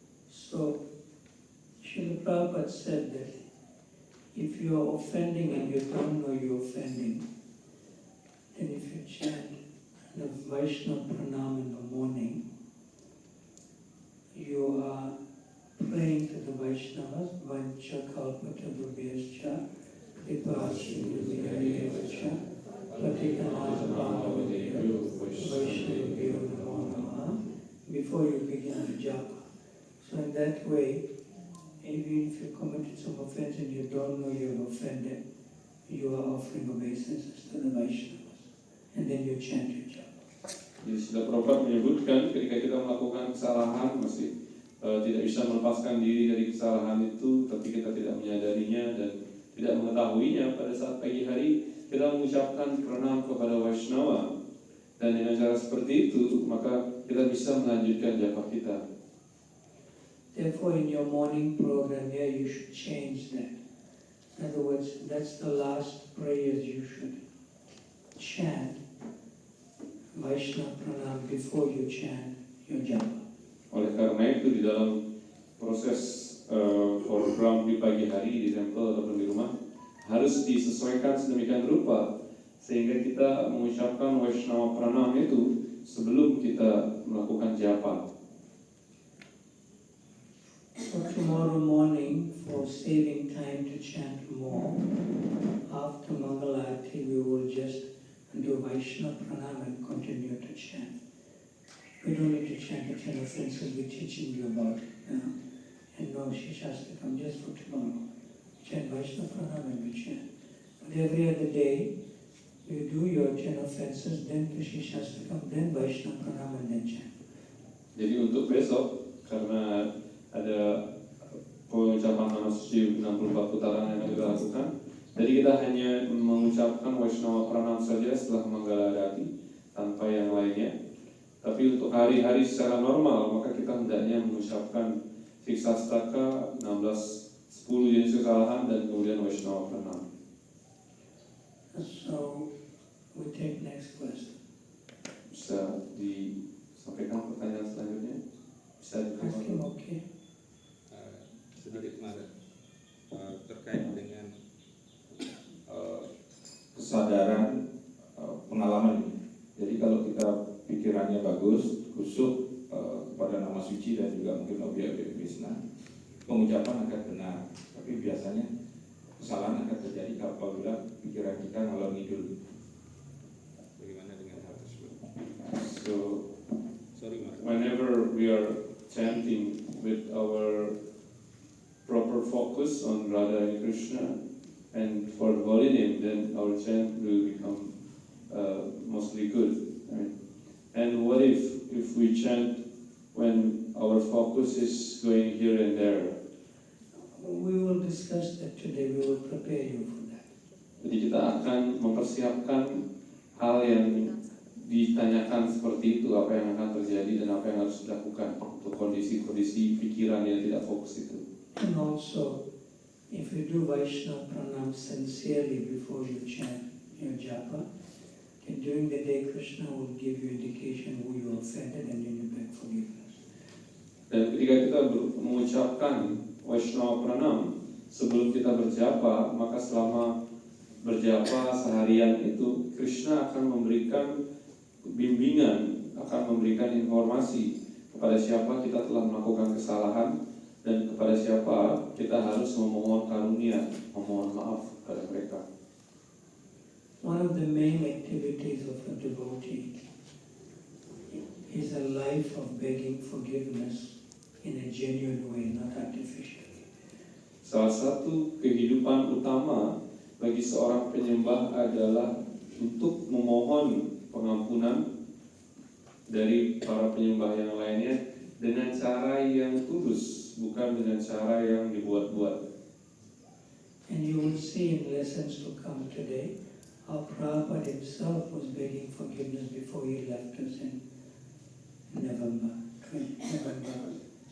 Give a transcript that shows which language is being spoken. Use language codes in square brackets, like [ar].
[en] So, Srila Prabhupada said that if you are offending and you don't know you're offending, then if you chant the Vaishnava Pranam in the morning, you are praying to the Vaishnavas, [sa] Vancha Kalpata Vibhyascha, Kripa Sindhuvidyayevacha, Patitanam Bhavadeyo, Vaishnavabhyo Namo Namaha, [en] before you begin the japa. So in that way, even if you committed some offense and you don't know you're offended, you are offering obeisances to the Vaishnavas, and then you chant your japa. [id] Jadi sudah Prabhupada menyebutkan ketika kita melakukan kesalahan masih tidak bisa melepaskan diri dari kesalahan itu, tapi kita tidak menyadarinya dan tidak mengetahuinya. Pada saat pagi hari kita mengucapkan pranam kepada Vaishnava, dan dengan cara seperti itu maka kita bisa melanjutkan japa kita. [en] Therefore, in your morning program here, you should change that. In other words, that's the last prayers you should chant Vaishnava Pranam before you chant your japa. [id] Oleh karena itu di dalam proses program di pagi hari di temple ataupun di rumah harus disesuaikan sedemikian rupa sehingga kita mengucapkan Vaishnava Pranam itu sebelum kita melakukan japa. [en] So tomorrow morning, for saving time to chant more, after Mangalarati we will just do Vaishnava Pranam and continue to chant. We don't need to chant the 10 offenses we're teaching you about now. And no Shishastakam, just for tomorrow. Chant Vaishnava Pranam and we chant. But every other day, you do your 10 offenses, then to Shishastakam, then Vaishnava Pranam and then chant. [id] Jadi untuk besok, karena ada pengucapan nama suci 64 putaran yang akan kita lakukan, jadi kita hanya mengucapkan Vaishnava Pranam saja setelah Manggalarati tanpa yang lainnya. Tapi untuk hari-hari secara normal, maka kita hendaknya mengucapkan Siksastaka, 10 jenis kesalahan, dan kemudian Vaishnava Pranam. [en] So, we take next question. [id] Bisa disampaikan pertanyaan selanjutnya? Bisa [en] Ask him, [id] dijawab. [en] okay? [id] Saudari kemarin terkait dengan Kesadaran pengalaman ini. Jadi kalau kita pikirannya bagus, kusuk kepada nama suci dan juga mungkin objek-objek Krishna, pengucapan akan benar. Tapi biasanya kesalahan akan terjadi apabila pikiran kita ngalor ngidul. bagaimana dengan hal tersebut? [en] So, Sorry, Mas. whenever we are chanting with our proper focus on Radha and Krishna, and for the holy name, then our chant will become mostly good. Right? And what if we chant when our focus is going here and there? We will discuss that today. We will prepare you for that. [id] Jadi kita akan mempersiapkan hal yang ditanyakan seperti itu, apa yang akan terjadi dan apa yang harus dilakukan untuk kondisi-kondisi pikiran yang tidak fokus itu. [en] And also, if you do Vaishnava pranam sincerely before you chant your japa, and during the day Krishna will give you indication who you offended and then you beg forgiveness. [id] Dan ketika kita mengucapkan Vaishnava pranam sebelum kita berjapa, maka selama berjapa seharian itu Krishna akan memberikan bimbingan, akan memberikan informasi kepada siapa kita telah melakukan kesalahan dan kepada siapa kita harus memohon karunia, memohon maaf kepada mereka. [en] One of the main activities of a devotee is a life of begging forgiveness in a genuine way, not artificial. [id] Salah satu kehidupan utama bagi seorang penyembah adalah untuk memohon pengampunan dari para penyembah yang lainnya dengan cara yang tulus, bukan dengan cara yang dibuat-buat. [en] And you will see in lessons to come today how Prabhupada himself was begging forgiveness before he left us in November 1977.